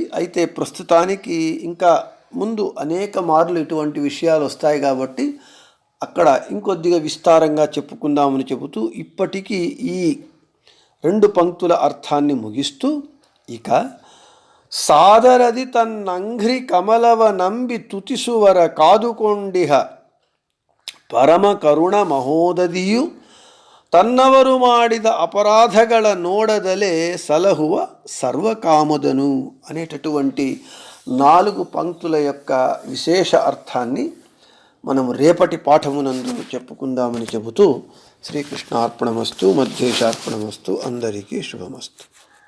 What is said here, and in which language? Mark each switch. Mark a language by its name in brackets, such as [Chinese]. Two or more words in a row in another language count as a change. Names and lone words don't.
[Telugu] అయితే ప్రస్తుతానికి ఇంకా ముందు అనేక మార్లు ఇటువంటి విషయాలు వస్తాయి కాబట్టి అక్కడ ఇంకొద్దిగా విస్తారంగా చెప్పుకుందామని చెబుతూ ఇప్పటికీ ఈ 2 పంక్తుల అర్థాన్ని ముగిస్తూ, ఇక [Kannada] ಸಾದರದಿ ತನ್ನಂಘ್ರಿ ಕಮಲವ ನಂಬಿ ತುತಿಸುವರ ಕಾದುಕೊಂಡಿಹ ಪರಮ ಕರುಣ ಮಹೋದದಿಯು ತನ್ನವರು ಮಾಡಿದ ಅಪರಾಧಗಳ ನೋಡದಲೇ ಸಲಹುವ ಸರ್ವಕಾಮದನು [Telugu] అనేటటువంటి 4 పంక్తుల యొక్క విశేష అర్థాన్ని మనము రేపటి పాఠమునందు చెప్పుకుందామని చెబుతూ శ్రీకృష్ణార్పణమస్తు, మధ్యేశార్పణమస్తు, అందరికీ శుభమస్తు.